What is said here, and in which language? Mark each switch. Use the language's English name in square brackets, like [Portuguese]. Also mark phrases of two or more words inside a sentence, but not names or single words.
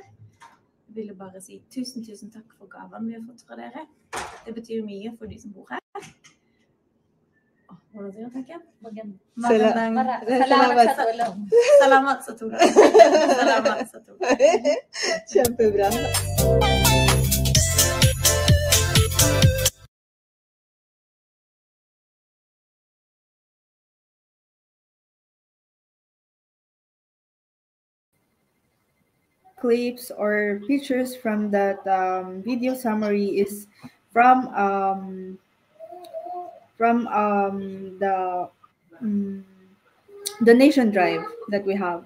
[Norwegian] Jeg ville bare si tusen takk for gaven vi har fått fra dere. Det betyr mye for de som bor her. Hvordan sier jeg? [Filipino] Magandang. Salamat sa tulong. Salamat sa tulong. Salamat sa tulong. [Norwegian] Kjempebra. [English] Clips or pictures from that video summary is from the um, donation drive that we have.